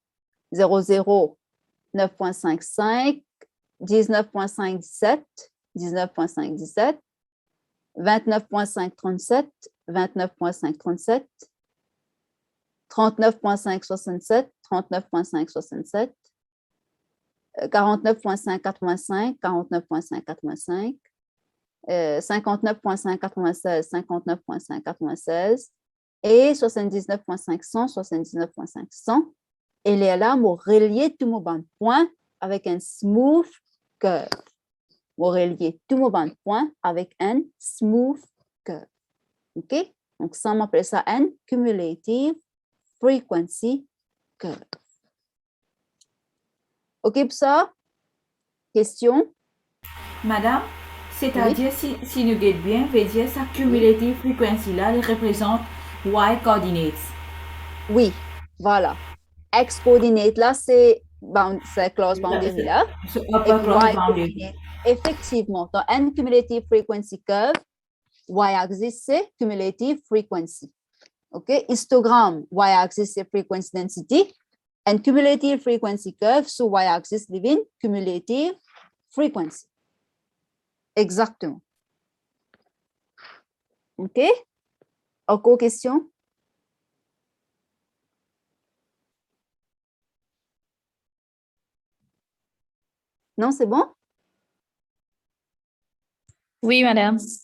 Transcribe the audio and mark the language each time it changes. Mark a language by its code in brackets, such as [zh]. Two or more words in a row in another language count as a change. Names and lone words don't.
[fr] 0, 0, 9.55, 19.5, 17, 19.5, 17, 29.5, 37, 29.5, 37, 39.5, 67, 39.5, 67, 49.5, 85, 49.5, 85, 59.5, 96, 59.5, 96 et 79.5, 100, 79.5, 100. Et là, je relier tout mon banc de points avec un [en] smooth curve. [fr] Je relier tout mon banc de points avec un [en] smooth curve. [fr] OK? Donc, ça, on appelle ça un [en] cumulative frequency curve. [fr] OK pour ça? Question? Madame, c'est-à-dire, si nous guettons bien, veut dire sa [en] cumulative frequency [fr] là, elle représente [en] y coordinates. [fr] Oui, voilà. [en] X coordinate [fr] là, c'est [en] close boundary [fr] là. C'est [en] upper close boundary. [fr] Effectivement, dans un [en] cumulative frequency curve, [fr] y-axis c'est [en] cumulative frequency. [fr] OK? [en] Histogramme, y-axis c'est frequency density, And cumulative frequency curve, so y-axis living cumulative frequency. [fr] Exactement. OK? Encore question? Non, c'est bon? Oui, madame.